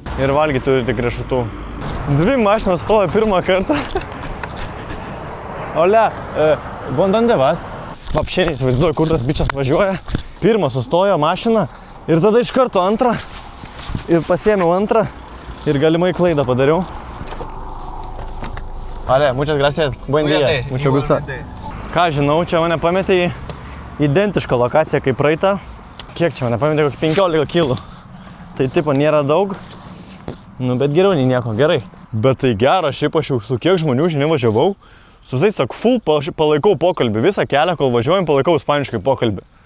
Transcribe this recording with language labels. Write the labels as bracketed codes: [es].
[lt] Ir valgyti turi tik riešutų. 2 mašinos stoja pirmą kartą. [es] Olia, ¿dónde vas? [lt] Vapšė neįsivaizduoju, kur tas bičas važiuoja. Pirmą sustojo mašiną ir tada iš karto antrą. Ir pasiėmiau antrą ir galimai klaidą padariau. [es] Ale, muchas gracias, buen día, mucho gusto. [lt] Ką žinau, čia mane pametė į identišką lokaciją kaip praeitą. Kiek čia mane pametė, kokį 15 kilų. Tai tipo nėra daug, nu bet geriau nei nieko, gerai. Bet tai gera, šiaip aš jau su kiek žmonių šiandien važiavau, su visais sak full palaikau pokalbį, visą kelią, kol važiuojam, palaikau ispaniškai pokalbį.